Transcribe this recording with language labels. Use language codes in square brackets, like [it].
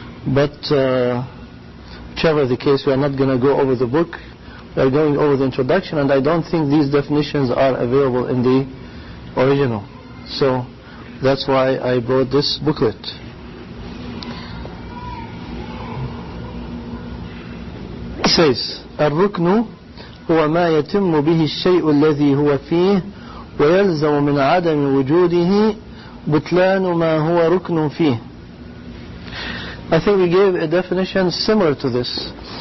[en] But whichever the case, we are not going to go over the book. We are going over the introduction, and I don't think these definitions are available in the original. So that's why I brought this booklet. It says, [ar] الركن هو ما يتم به الشيء الذي هو فيه ويلزم من عدم وجوده بطلان ما هو ركن فيه. [en] I think we gave a definition similar to this.